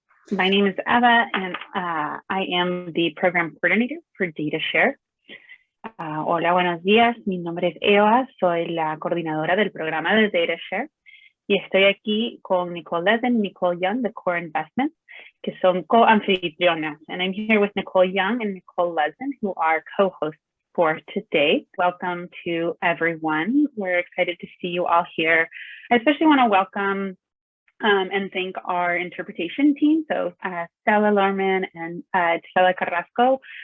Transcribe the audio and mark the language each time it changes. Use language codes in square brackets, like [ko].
[en] My name is Eva, and I am the program coordinator for DataShare. [es] Hola, buenos días. Mi nombre es Eva, soy la coordinadora del programa de DataShare. Y estoy aquí con Nicole Lezen y Nicole Young de Core Investments, que son co-anfitrionas. [en] And I'm here with Nicole Young and Nicole Lezen, who are co-hosts for today. Welcome to everyone. We're excited to see you all here. I especially want to welcome and thank our interpretation team. So Stella Lorman and Stella Carrasco.